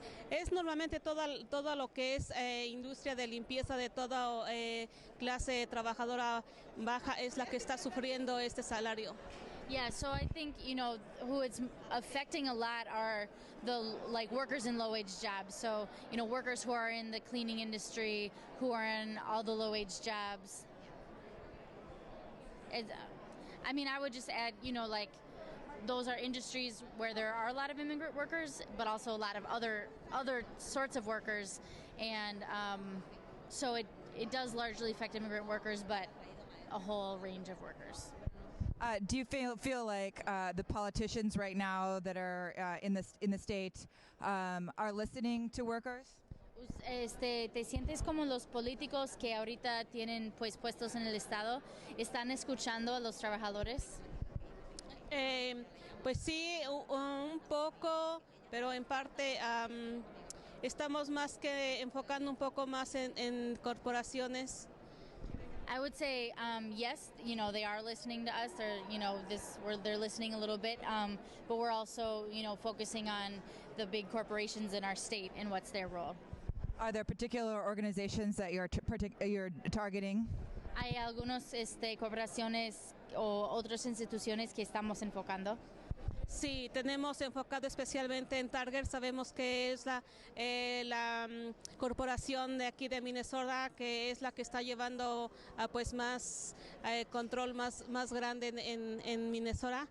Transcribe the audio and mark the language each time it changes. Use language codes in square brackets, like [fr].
[es] Es normalmente todo lo que es industria de limpieza de toda clase trabajadora baja es la que está sufriendo este salario. [en] Yeah, so I think, who it's affecting a lot are the workers in low-wage jobs. So, workers who are in the cleaning industry, who are in all the low-wage jobs. I would just add, those are industries where there are a lot of immigrant workers, but also a lot of other sorts of workers. and so it does largely affect immigrant workers, but a whole range of workers. Do you feel like the politicians right now that are in the state are listening to workers? [es] ¿Te sientes como los políticos que ahorita tienen pues puestos en el estado están escuchando a los trabajadores? Pues sí, un poco, pero en parte estamos más que enfocando un poco más en corporaciones. [en] I would say yes, they are listening to us. They're listening a little bit, but we're also focusing on the big corporations in our state and what's their role. Are there particular organizations that you're targeting? [es] Hay algunos corporaciones o otras instituciones que estamos enfocando. Sí, tenemos enfocado especialmente en Target. Sabemos que es la corporación de aquí de Minnesota, que es la que está llevando pues más control más grande en Minnesota.